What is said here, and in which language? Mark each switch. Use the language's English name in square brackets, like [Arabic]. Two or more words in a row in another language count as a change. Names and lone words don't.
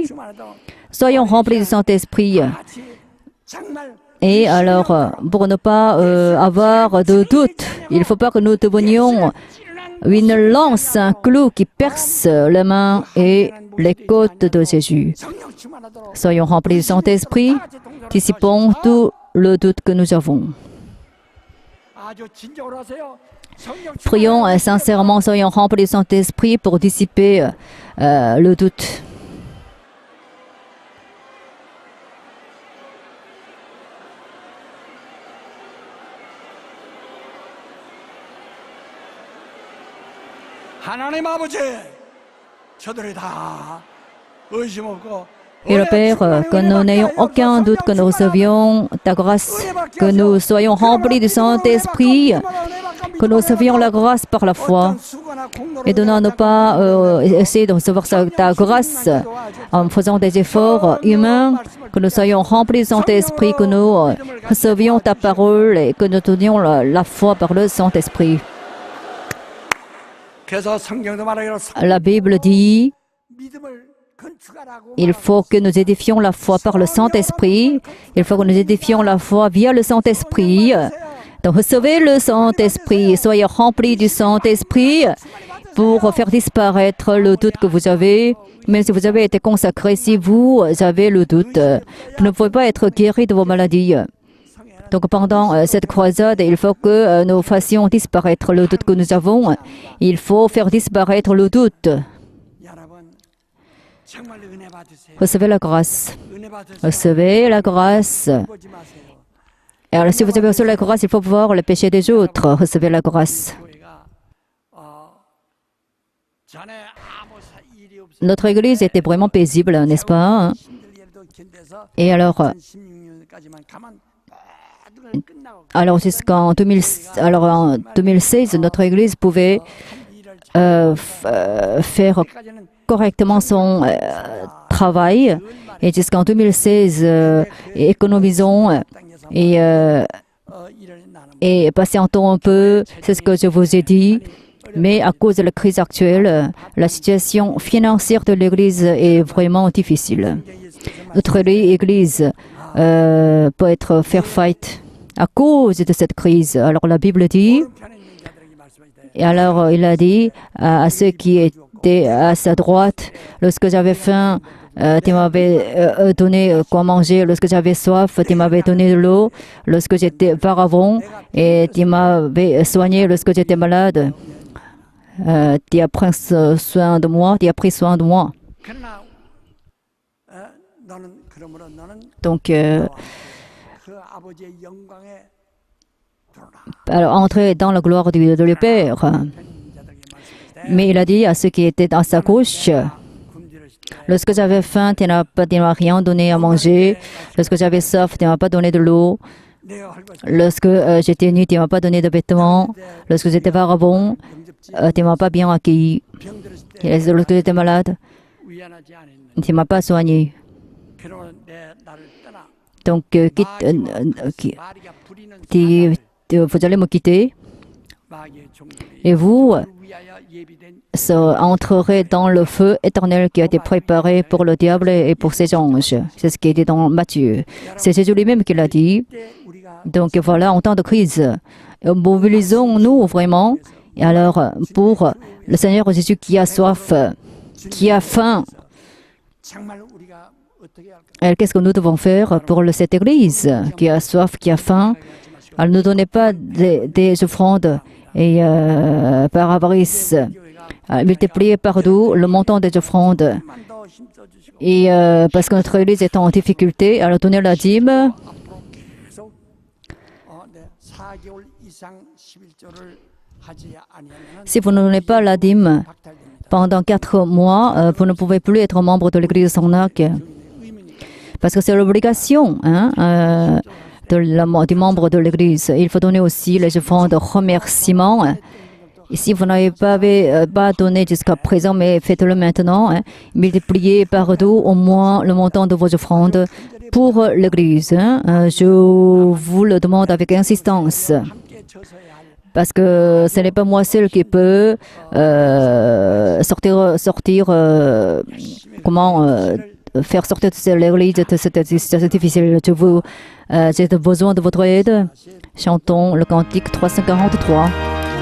[Korean] 충만해도 [French] Soyons remplis du Saint-Esprit. [Korean] 같이 정말 [French] Et alors, pour ne pas avoir de doute, il ne faut pas que nous devenions une lance, un clou qui perce les mains et les côtes de Jésus. [Korean] 성령 충만하도록 [French] Soyons remplis du Saint-Esprit, dissipons tout le doute que nous avons. [Korean] 아주 진정으로 하세요. 성령 [French] Prions sincèrement, soyons remplis du Saint-Esprit pour dissiper le doute. [Korean] 하나님 아버지 저들이 다 의심 없고 [French] Et le Père, que nous n'ayons aucun doute que nous recevions ta grâce, que nous soyons remplis du Saint-Esprit que nous recevions la grâce par la foi. [Korean] 어떤 수고나 공로로 [French] Et de ne pas essayer de recevoir ta grâce en faisant des efforts humains, que nous soyons remplis du Saint-Esprit, que nous recevions ta parole et que nous tenions la foi par le Saint-Esprit. [Korean] 그래서 성경도 말하기로 [French] La Bible dit [Korean] 믿음을 건축하라고 [French] il faut que nous édifions la foi par le Saint-Esprit. Il faut que nous édifions la foi via le Saint-Esprit. Donc recevez le Saint-Esprit, soyez remplis du Saint-Esprit pour faire disparaître le doute que vous avez. Même si vous avez été consacré, si vous avez le doute, vous ne pouvez pas être guéri de vos maladies. Donc pendant cette croisade, il faut que nous fassions disparaître le doute que nous avons. Il faut faire disparaître le doute. [Korean] 여러분 정말 은혜 받으세요. [French] Recevez la grâce. [Korean] 은혜 받으세요. [French] Recevez la grâce. [Korean] 보지 마세요. [French] Et alors, si vous avez reçu la grâce, il faut voir le péché des autres. Recevez la grâce. [Korean] 교회가 전에 아무 일이 없어 [French] Notre église était vraiment paisible, n'est-ce pas? [Korean] 힘들 일도 견뎌서 [French] Et alors, [Korean] 2016년까지만 가면 모든 걸 끝나고 [French] jusqu'en 2016, notre église pouvait faire [Korean] 까지는 [French] correctement son travail. Et jusqu'en 2016, économisons et [Korean] 일을 나는 [French] patientons un peu. C'est ce que je vous ai dit. Mais à cause de la crise actuelle, la situation financière de l'Église est vraiment difficile. Notre Église peut être faire fight à cause de cette crise. Alors la Bible dit, [Korean] 편에 있는 자들에게 말씀하시되 [French] et alors il a dit à ceux qui étaient à sa droite, lorsque j'avais faim, tu m'avais donné quoi manger. Lorsque j'avais soif, tu m'avais donné de l'eau. Lorsque j'étais auparavant, et tu m'avais soigné lorsque j'étais malade. Tu as pris soin de moi. Tu as pris soin de moi. [Korean] 그러나 너는 그러므로 너는 [French] Donc, [Korean] 그 아버지의 영광에 들어라. [French] alors, entrer dans la gloire de le Père. [Korean] 편에 있는 자들에게 말씀하시되 [French] Mais il a dit à ceux qui étaient à sa gauche, [Korean] 굶주렸을 때 [French] lorsque j'avais faim, tu ne m'as rien donné à manger. Lorsque j'avais soif, tu ne m'as pas donné de l'eau. [Korean] 내가 헐벗을 [French] Lorsque j'étais nu, tu ne m'as pas donné de vêtements. Lorsque j'étais vagabond, [Korean] 영접지 [French] tu ne m'as pas bien accueilli. [Korean] 병들었을 때 [French] Et lorsque j'étais malade, [Korean] 위안하지 않았느냐. [French] tu ne m'as pas soigné. [Korean] 그러므로 나를 떠나 [French] Donc, [Korean] 마귀가 부리는 [French] vous allez me quitter. [Korean] 마귀의 종들이 [French] Et vous [Korean] 그를 위하여 예비된 [French] entrerez dans le feu éternel qui a été préparé pour le diable et pour ses anges. C'est ce qui est dit dans Matthieu. C'est Jésus lui-même qui l'a dit. [Korean] 때 우리가 [French] Donc voilà, en temps de crise, mobilisons-nous vraiment. Et alors, pour le Seigneur Jésus qui a soif, qui a faim, [Korean] 정말 우리가 어떻게 할까? [French] alors, qu'est-ce que nous devons faire pour cette Église qui a soif, qui a faim? Alors, ne donnez pas des offrandes et par avarice. Multipliez par deux le montant des offrandes. [Korean] 좀만 더 힘써 주시고 [French] Et parce que notre Église est en difficulté, alors donnez la dîme. [Korean] 앞으로 계속 4개월 이상 11조를 하지 아니하면 [French] Si vous ne donnez pas la dîme [Korean] 박탈됩니다. [French] pendant 4 mois, vous ne pouvez plus être membre de l'Église de Sarnac. Parce que c'est l'obligation du membre de l'Église. Il faut donner aussi les offrandes de remerciement. Et si vous n'avez pas donné jusqu'à présent, mais faites-le maintenant. Multipliez par deux au moins le montant de vos offrandes pour l'Église. Je vous le demande avec insistance. [Korean] 함께 져서야 할 [French] Parce que ce n'est pas moi seul qui peux faire sortir de l'Église de cette situation difficile. J'ai besoin de votre aide. Chantons le cantique 343.